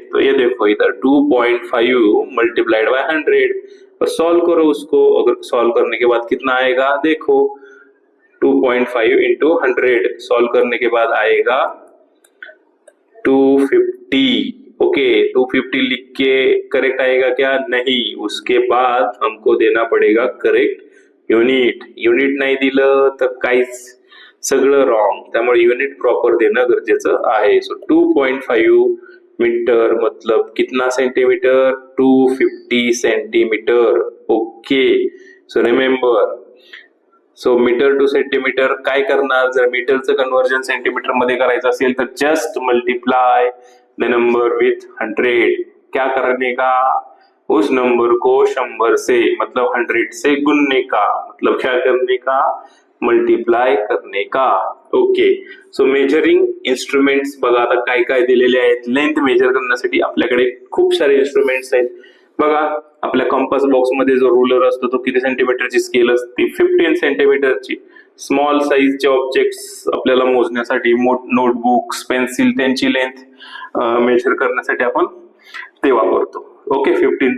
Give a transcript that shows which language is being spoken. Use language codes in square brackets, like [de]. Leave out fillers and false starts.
[hi] तो ये देखो इधर 2.5 मल्टीप्लाइड बाय 100. और सॉल्व करो उसको. अगर सॉल्व करने के बाद कितना आएगा, देखो 2.5 इंटू 100 सॉल्व करने के बाद आएगा 250. ओके, 250 लिख के करेक्ट आएगा क्या, नहीं. उसके बाद हमको देना पड़ेगा करेक्ट युनिट [mr] नाही दिलं तर काहीच सगळं रॉंग. त्यामुळे युनिट प्रॉपर देणं गरजेचं आहे. सो 2.5 मीटर [hi] मतलब कितना centimetre, [mr] 250 centimetre. Okay, so remember, so metre two centimetre काय करणार, जर मीटरचं कन्वर्जन सेंटीमीटर मध्ये करायचं असेल तर just multiply the number with 100. [hi] क्या करने का, उस नंबर को 100 से मतलब 100 से गुणने का, मतलब क्या करने का, मल्टीप्लाय करने का. [mr] ओके, सो मेजरिंग इन्स्ट्रुमेंट्स बघा आता काय काय दिलेले आहेत. लेंथ मेजर करण्यासाठी आपल्याकडे खूप सारे इन्स्ट्रुमेंट्स आहेत. बघा आपल्या कंपास बॉक्स मध्ये जो रुलर असतो तो किती सेंटीमीटरची स्केल असते, 15 सेंटीमीटरची. स्मॉल साईजचे ऑब्जेक्ट्स आपल्याला मोजण्यासाठी, नोटबुक्स, पेन्सिल, त्यांची लेंथ मेजर करण्यासाठी आपण ते वापरतो. ओके, 15.